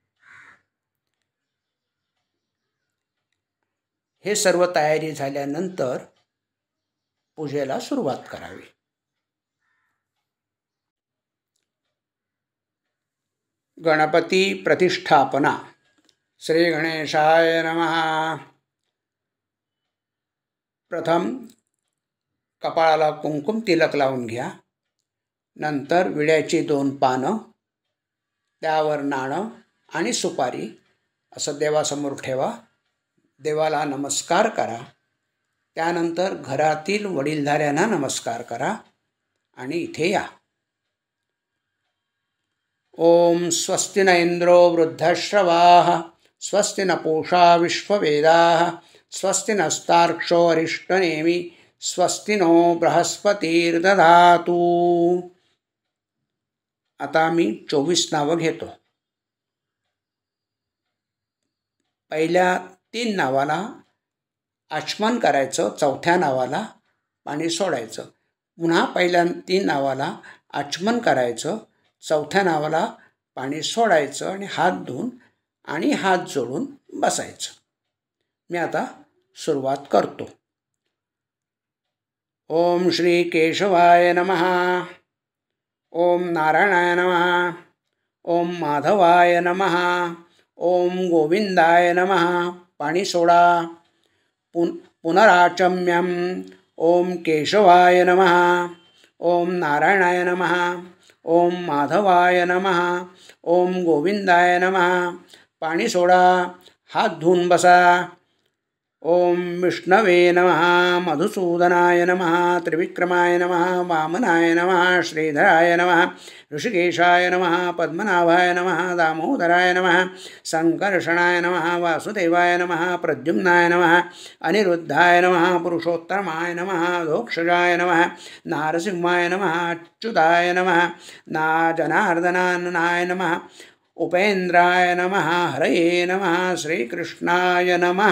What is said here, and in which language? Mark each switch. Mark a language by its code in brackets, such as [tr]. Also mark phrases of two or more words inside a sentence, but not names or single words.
[mr] हे सर्व तयारी झाल्यानंतर पूजेला सुरुवात करावी. गणपती प्रतिष्ठापना. [sa] श्री गणेशाय नमः. [mr] प्रथम कपाळाला कुंकुम तिलक लावून घ्या. नंतर विड्याची 2 पानं, त्यावर नाणं आणि सुपारी असं देवासमोर ठेवा. देवाला नमस्कार करा. त्यानंतर घरातील वडीलधाऱ्यांना नमस्कार करा आणि इथे या. [sa] ओम स्वस्ति न इंद्रो वृद्धश्रवाः स्वस्ति न पूषा विश्ववेदाः स्वस्ति नस्तार्क्ष्यो अरिष्टनेमि स्वस्ति नो बृहस्पतिर्दधातु. [mr] आता मी 24 नावं घेतो. पहिल्या 3 नावाला आचमन करायचं, चौथ्या नावाला पाणी सोडायचं. पुन्हा पहिल्या 3 नावाला आचमन करायचं, चौथ्या नावाला पाणी सोडायचं आणि हात धुवून आणि हात जोडून बसायचं. मी आता सुरुवात करतो. [sa] ओम श्री केशवाय नमः. ओम नारायणाय नमः. ओम माधवाय नमः. ओम गोविंदाय नमः. [mr] पाणी सोडा. पुनराचम्यम. [sa] ओम केशवाय नमः. ओम नारायणाय नमः. ओम माधवाय नमः. ओम गोविंदाय नमः. [mr] पाणी सोडा. हात धुवून बसा. [sa] ओम विष्णवे नमः, मधुसूदनाय नमः, त्रिविक्रमाय नमः, वामनाय नमः, श्रीधराय नमः, ऋषिकेशाय नमः, पद्मनाभाय नमः, दामोदराय नमः, संकर्षणाय नमः, वासुदेवाय नमः, प्रद्युम्नाय नमः, अनिरुद्धाय नमः, पुरुषोत्तमाय नमः, दोक्षजाय नमः, नारसिंहाय नमः, अच्युताय नमः, जनार्दनाय नमः, उपेन्द्राय नमः, हरये नमः, श्रीकृष्णाय नमः।